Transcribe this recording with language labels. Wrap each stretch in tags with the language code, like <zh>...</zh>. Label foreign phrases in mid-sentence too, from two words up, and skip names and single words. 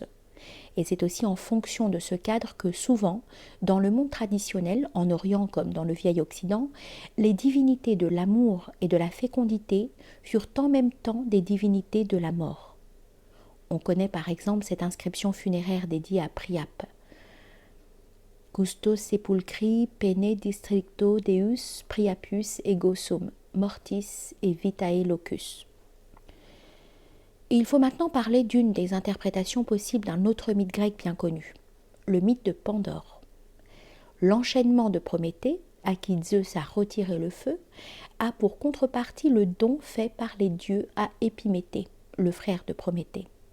<fr>Et c'est aussi en fonction de ce cadre que souvent, dans le monde traditionnel, en Orient comme dans le vieil Occident, les divinités de l'amour et de la fécondité furent en même temps des divinités de la mort. On connaît par exemple cette inscription funéraire dédiée à Priape.</fr> <la>Custos sepulcri pene districto Deus Priapus ego sum, mortis et vitae locus.</la> <fr>Et il faut maintenant parler d'une des interprétations possibles d'un autre mythe grec bien connu, le mythe de Pandore. L'enchaînement de Prométhée, à qui Zeus a retiré le feu, a pour contrepartie le don fait par les dieux à Épiméthée, le frère de Prométhée.</fr>